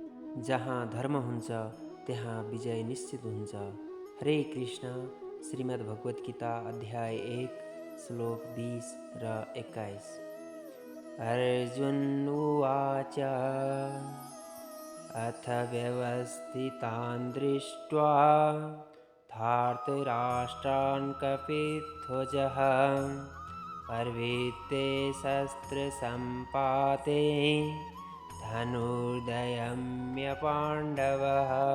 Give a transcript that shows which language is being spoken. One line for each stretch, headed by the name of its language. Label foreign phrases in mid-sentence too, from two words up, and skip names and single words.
Nepali: जहाँ धर्म हुन्छ त्यहाँ विजय निश्चित हुन्छ। हरे कृष्ण। श्रीमद् भगवत गीता अध्याय 1 श्लोक 20 र 21।
Sanskrit: अर्जुन उवाच अथ व्यवस्थितान् दृष्ट्वा धार्तराष्ट्रान् कपिध्वजः पर्वते शस्त्रसम्पाते धनुर्धयम्य पाण्डवः।